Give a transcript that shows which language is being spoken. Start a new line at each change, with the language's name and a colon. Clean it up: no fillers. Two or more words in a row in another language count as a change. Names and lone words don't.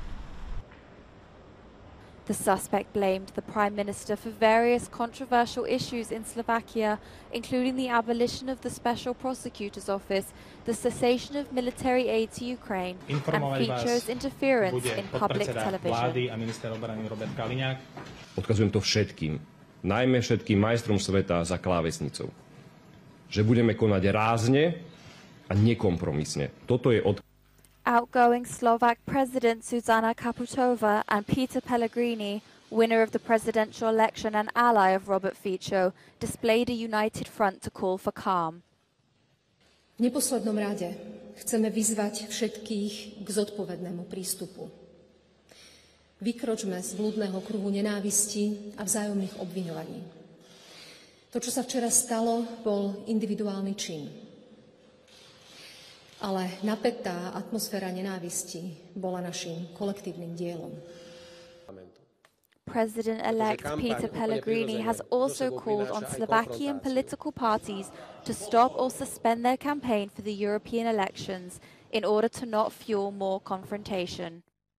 English: The suspect blamed the Prime Minister for various controversial issues in Slovakia, including the abolition of the Special Prosecutor's Office, the cessation of military aid to Ukraine, and Fico's interference in public television.
Slovak: Odkazujem to všetkým, najmä všetkým majstrom sveta za klávesnicou, že budeme konať rázne a nekompromisne. Toto je
English: Outgoing Slovak President Zuzana Kaputova and Peter Pellegrini, winner of the presidential election and ally of Robert Fico, displayed a united front to call for calm.
Slovak: V neposlednom rade chceme vyzvať všetkých k zodpovednému prístupu. Vykročme z blúdneho kruhu nenávisti a vzájomných obviňovaní. To, čo sa včera stalo, bol individuálny čin. Ale napätá atmosféra nenávisti bola našim kolektívnym dielom.
English: President-elect Peter Pellegrini has also called on Slovakian political parties to stop or suspend their campaign for the European elections in order to not fuel more confrontation.